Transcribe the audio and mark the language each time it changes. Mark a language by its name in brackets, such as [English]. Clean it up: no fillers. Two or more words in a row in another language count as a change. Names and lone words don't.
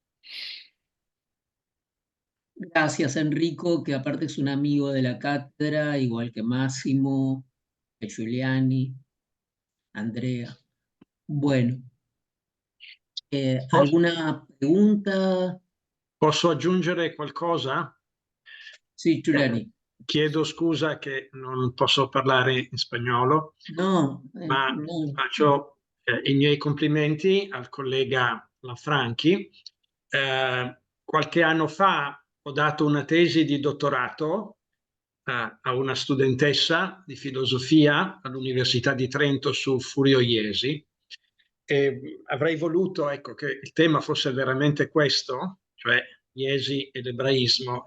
[Spanish] Gracias, Enrico, que aparte es un amigo de la cátedra, igual que Máximo, que Giuliani, Andrea. Bueno, ¿alguna pregunta? [Italian] Posso aggiungere qualcosa? Sì, Giuliani. Chiedo scusa che non posso parlare in spagnolo, No, ma no. faccio i miei complimenti al collega Lanfranchi. Qualche anno fa ho dato una tesi di dottorato a una studentessa di filosofia all'Università di Trento su Furio Jesi, e avrei voluto, ecco, che il tema fosse veramente questo, cioè Jesi e l'ebraismo.